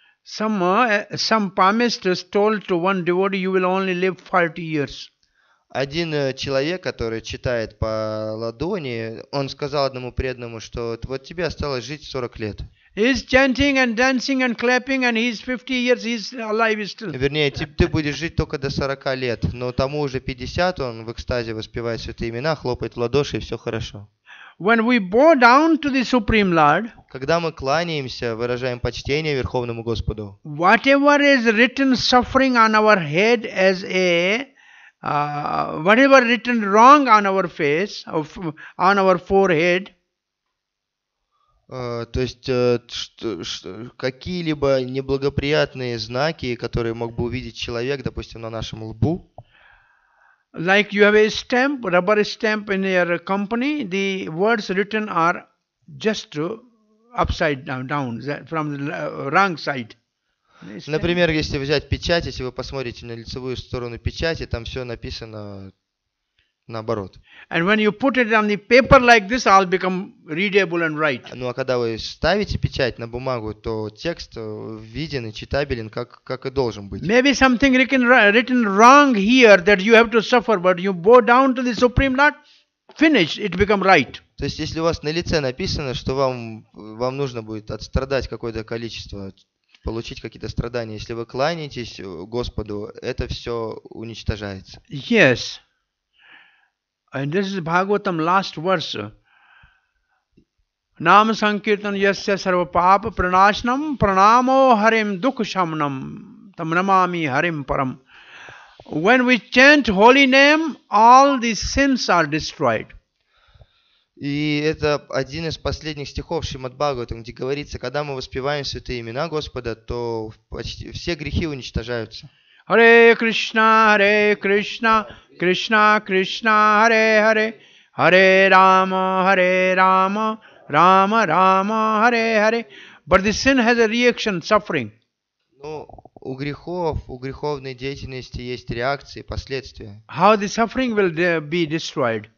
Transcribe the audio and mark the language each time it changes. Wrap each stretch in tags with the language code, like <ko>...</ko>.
<en>Some palmisters told to one devotee, you will only live 40 years.</en> <ru>Один человек, который читает по ладони, он сказал одному преданному, что вот тебе осталось жить 40 лет.</ru> <en>He's chanting and dancing and clapping and he's 50 years, he's alive still.</en> <ru>Вернее, ты будешь жить только до 40 лет, но тому уже 50, он в экстазе воспевает святые имена, хлопает в ладоши, и все хорошо.</ru> <en>When we bow down to the Supreme Lord,</en> <ru>Когда мы кланяемся, выражаем почтение Верховному Господу,</ru> <en>whatever is written suffering on our head as a whatever written wrong on our face, on our forehead,</en> <ru>то есть какие-либо неблагоприятные знаки, которые мог бы увидеть человек, допустим, на нашем лбу,</ru> <en>like you have a stamp, rubber stamp in your company, the words written are just upside down from the wrong side.</en> <ru>Например, если взять печать, если вы посмотрите на лицевую сторону печати, там все написано наоборот.</ru> <en>And when you put it on the paper like this, all become readable and right.</en> <ru>Ну а когда вы ставите печать на бумагу, то текст виден и читабелен, как и должен быть.</ru> <en>Maybe something written wrong here that you have to suffer, but you bow down to the Supreme Lord, finish, it become right.</en> <ru>То есть если у вас на лице написано, что вам нужно будет отстрадать какое-то количество, получить какие-то страдания, если вы кланяетесь Господу, это все уничтожается.</ru> <en>Yes. And this is Bhagavatam last verse.</en> <sa>Nam sankirtan yasya sarva papa pranashnam pranamo harim dukh shamnam tam namami harim param.</sa> <en>When we chant holy name, all the sins are destroyed.</en> <ru>И это один из последних стихов Шримад-Бхагаватам, где говорится, когда мы воспеваем святые имена Господа, то почти все грехи уничтожаются.</ru> <sa>Hare Krishna, Krishna Krishna, Hare Hare, Hare Rama, Rama Rama, Hare Hare.</sa> <en>But the sin has a reaction, suffering.</en> <ru>Ну, у греховной деятельности есть реакции, последствия.</ru> <en>How the suffering will be destroyed?</en>